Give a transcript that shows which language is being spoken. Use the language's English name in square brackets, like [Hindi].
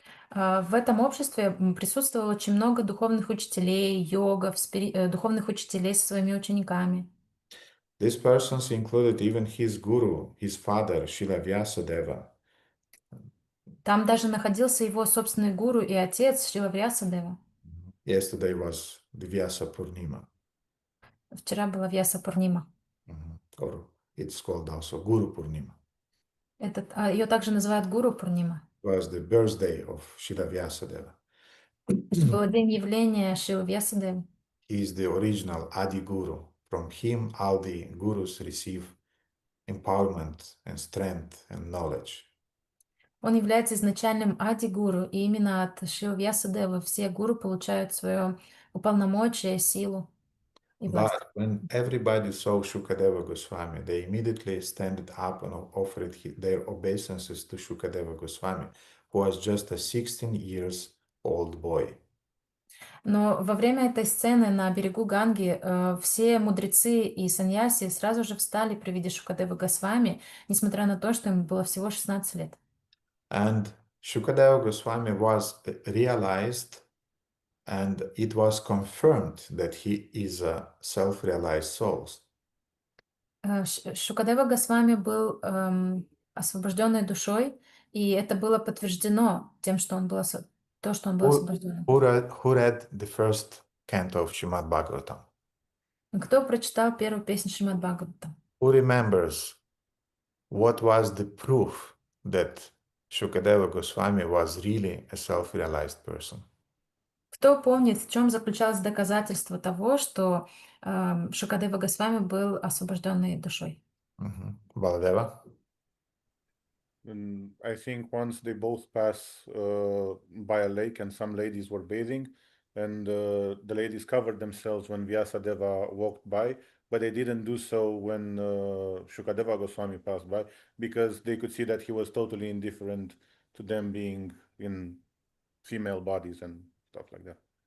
[Russian] В этом обществе присутствовало очень много духовных учителей, йогов, духовных учителей со своими учениками. [English] These persons included even his guru, his father, Srila Vyasadeva. [Russian] Там даже находился его собственный гуру и отец Шрила Вьясадева. [English] Yesterday was the Vyasa Purnima. [Russian] Вчера была Вьяса Пурнима. [English] Or it's called also Guru Purnima. [Russian] Ее также называют Гуру Пурнима. [English] It was the birthday of Srila Vyasadeva. [Russian] Это был день явления Шрилы Вьясадевы. [English] He is the original Adi Guru. From him, all the gurus receive empowerment and strength and knowledge. [Russian] Он является изначальным Ади-гуру, и именно от Шрилы Вьясадевы все гуру получают свое уполномочие, силу и власть. [English] But when everybody saw Shukadeva Goswami, they immediately stood up and offered their obeisances to Shukadeva Goswami, who was just a 16 years old boy. [Russian] Но во время этой сцены на берегу Ганги все мудрецы и саньяси сразу же встали при виде Шукадевы Госвами, несмотря на то, что ему было всего 16 лет. [English] And Shukadeva Goswami was realized, and it was confirmed that he is a self-realized soul. [Russian] Шукадева Госвами был освобожденной душой, и это было подтверждено тем, что он был освобожденным. [English] Who read the first canto of Srimad Bhagavatam? [Russian] Кто прочитал первую песню Шримад Бхагаватам? [English] Who remembers what was the proof that Shukadeva Goswami was really a self-realized person? [Russian] Кто помнит, в чем заключалось доказательство того, что Шукадева Госвами был освобожденной душой? [English] Baladeva? I think once they both pass by a lake and some ladies were bathing, and the ladies covered themselves when Vyasadeva walked by, but they didn't do so when Shukadeva Goswami passed by, because they could see that he was totally indifferent to them being in female bodies and stuff like that.